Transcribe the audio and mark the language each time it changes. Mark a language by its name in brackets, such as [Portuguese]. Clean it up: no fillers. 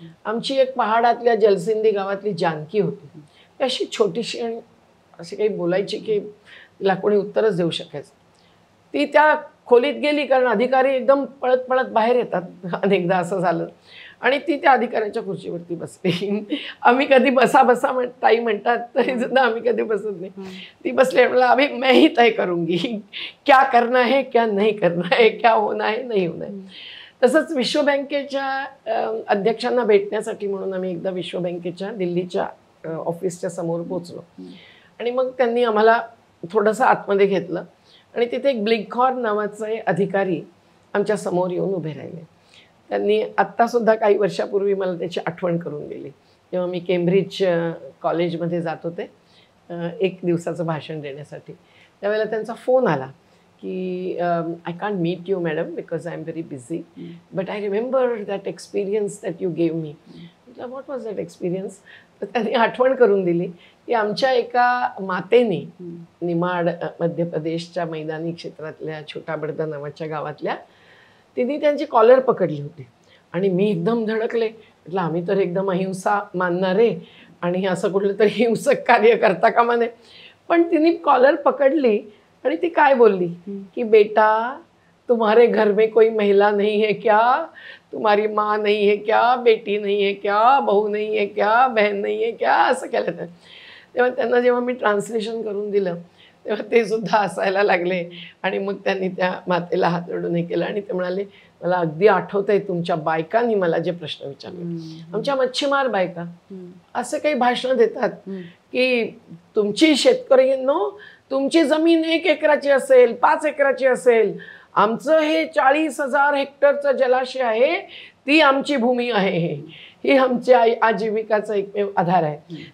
[Marathi] आमची एक पहाडातल्या जलसिंदी गावातली जानकी होती, ती अशी छोटीशी आणि अशी काही बोलायची की तिला कोणी उत्तरच देऊ शकायचं. ती त्या खोलीत गेली, कारण अधिकारी एकदम पळत पळत बाहेर येतात, अनेकदा असं झालं, आणि ती त्या अधिकाऱ्याच्या खुर्चीवरती बसली. आम्ही कधी बसा बसा ताई म्हणतात तरी सुद्धा आम्ही कधी बसत नाही. ती बसली, म्हटलं [Hindi] अभी मैं ही तय करूंगी क्या करना है क्या नहीं करना है, क्या होना है नहीं होना है. [Marathi] तसंच विश्व बँकेच्या अध्यक्षांना भेटण्यासाठी म्हणून आम्ही एकदा विश्व बँकेच्या दिल्लीच्या ऑफिसच्या समोर पोचलो आणि मग त्यांनी आम्हाला थोडंसं आतमध्ये घेतलं आणि तिथे एक ब्लिंकहॉर्न नावाचे अधिकारी आमच्या समोर येऊन उभे राहिले. त्यांनी आत्तासुद्धा काही वर्षापूर्वी मला त्याची आठवण करून दिली. जेव्हा मी केम्ब्रिज कॉलेजमध्ये जात होते 1 दिवसाचं भाषण देण्यासाठी, त्यावेळेला त्यांचा फोन आला की [English] I can't meet you madam because I am very busy, but I remember that experience that you gave me. [Marathi] म्हटलं [English] What was that experience? [Marathi] तर त्यांनी आठवण करून दिली की आमच्या एका मातेने निमाड मध्य प्रदेशच्या मैदानी क्षेत्रातल्या छोटा बडदा नावाच्या गावातल्या, तिने त्यांची कॉलर पकडली होती आणि मी एकदम धडकले. म्हटलं आम्ही तर एकदम अहिंसा मानणारे आणि असं कुठलं तरी हिंसक कार्य करता कामा नये. पण तिने कॉलर पकडली आणि ती काय बोलली की [Hindi] बेटा तुम्हारे घर में कोई महिला नहीं है क्या, तुम्हारी माँ नहीं है क्या, बेटी नहीं है क्या, बहू नहीं है क्या, बहन नहीं है क्या, [Marathi] असं केलं. तेव्हा त्यांना जेव्हा मी ट्रान्सलेशन करून दिलं तेव्हा ते सुद्धा हसायला लागले आणि मग त्यांनी त्या मातेला हात जोडून हे केलं आणि ते म्हणाले मला अगदी आठवतंय तुमच्या बायकांनी मला जे प्रश्न विचारले, आमच्या मच्छीमार बायका असे काही भाषणं देतात की तुमची शेतकऱ्यांनो तुमची जमीन 1 एकराची असेल, 5 एकराची असेल, आमचं हे 40,000 हेक्टरचं जलाशय आहे, ती आमची भूमी आहे, ही आमच्या आजीविकाचा एकमेव आधार आहे.